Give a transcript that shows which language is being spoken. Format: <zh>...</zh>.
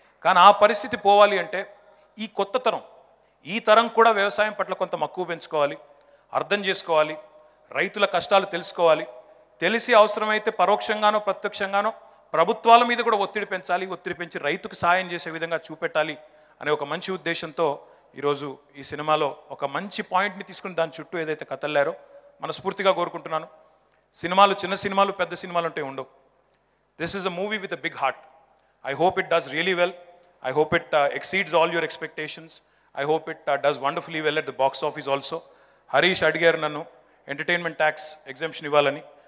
<te>కానీ ఆ పరిస్థితి పోవాలి అంటే ఈ కొత్త తరం, ఈ తరం కూడా వ్యవసాయం పట్ల కొంత మక్కువ పెంచుకోవాలి, అర్థం చేసుకోవాలి, రైతుల కష్టాలు తెలుసుకోవాలి, తెలిసి అవసరమైతే పరోక్షంగానో ప్రత్యక్షంగానో ప్రభుత్వాల మీద కూడా ఒత్తిడి పెంచాలి, ఒత్తిడి పెంచి రైతుకు సాయం చేసే విధంగా చూపెట్టాలి అనే ఒక మంచి ఉద్దేశంతో ఈరోజు ఈ సినిమాలో ఒక మంచి పాయింట్ని తీసుకుని దాని చుట్టూ ఏదైతే కథల్లారో మనస్ఫూర్తిగా కోరుకుంటున్నాను. సినిమాలు చిన్న సినిమాలు పెద్ద సినిమాలు అంటే ఉండవు.</te> <en>This is a movie with a big heart. I hope it does really well. I hope it exceeds all your expectations. I hope it does wonderfully well at the box office also.</en> <te>Harish అడిగారు నన్ను entertainment tax exemption ఇవ్వాలని.</te>